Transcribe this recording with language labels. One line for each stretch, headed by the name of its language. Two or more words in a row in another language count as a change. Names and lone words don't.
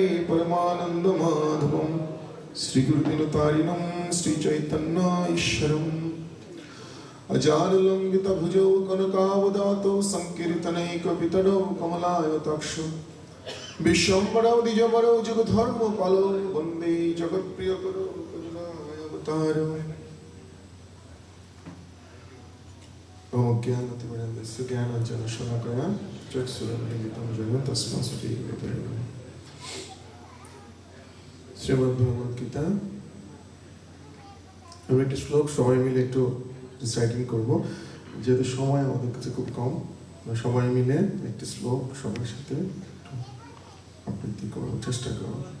Sanskrit: परमानन्दमाधवं श्रीगुरुदिनतारिणं श्रीचैतन्य ईश्वरम् अजानुलम्बितभुजौ कनकावदातौ संकीर्तनैकपितरौ कमलायताक्षौ विश्वम्भरौ द्विजवरौ जगद्धर्मपालौ वन्दे जगत्प्रियकरौ करुणावतारौ ज्ञानतिमिरन्दस्य ज्ञानाञ्जनशलाकया चक्षुरुन्मीलितं येन तस्मै श्रीगुरवे नमः।
Bangla: শ্রীমদ্ভগবদ্গীতা আমি একটি শ্লোক সবাই মিলে একটু রিসাইটিং করব, যেহেতু সময় আমাদের কাছে খুব কম। সবাই মিলে একটি শ্লোক সবার সাথে আবৃত্তি করার চেষ্টা করব।